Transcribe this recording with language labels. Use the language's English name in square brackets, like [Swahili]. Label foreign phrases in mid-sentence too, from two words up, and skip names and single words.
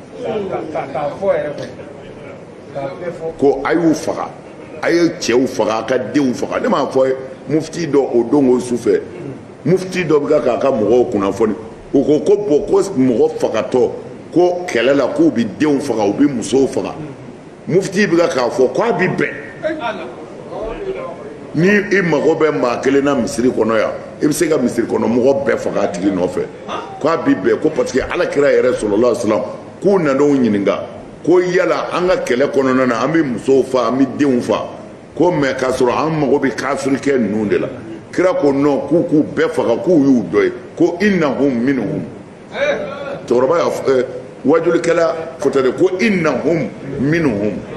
[Bambara] ko a y'u faga a ye cɛw faga a ka denw faga ne m'a fɔ mufti dɔ o don o su fɛ mufti dɔ bɛ k'a ka mɔgɔw kunnafoni o ko bon ko mɔgɔ fagatɔ ko kɛlɛ la k'u bɛ denw faga u bɛ musow faga mufti bɛ k'a fɔ k'a bɛ bɛn ni i mago bɛ maa kelen na misiri kɔnɔ yan i bɛ se ka misiri kɔnɔ mɔgɔ bɛɛ faga a tigi nɔfɛ k'a bɛ bɛn ko [French] parce que [Bambara] alakira yɛrɛ [Arabic] صلى الله عليه وسلم [Bambara] k'u nan'o ɲininka ko yala an ka kɛlɛ kɔnɔna na an bɛ musow fa an bɛ denw fa ko mais k'a sɔrɔ an mago bɛ kafirikɛ ninnu de la kira ko non k'u bɛɛ faga k'u y'u dɔ ye ko [Arabic] إنهم منهم [Bambara] cɛkɔrɔba y'a fɔ wajulikɛla fɔtɛ de ko [Arabic] إنهم منهم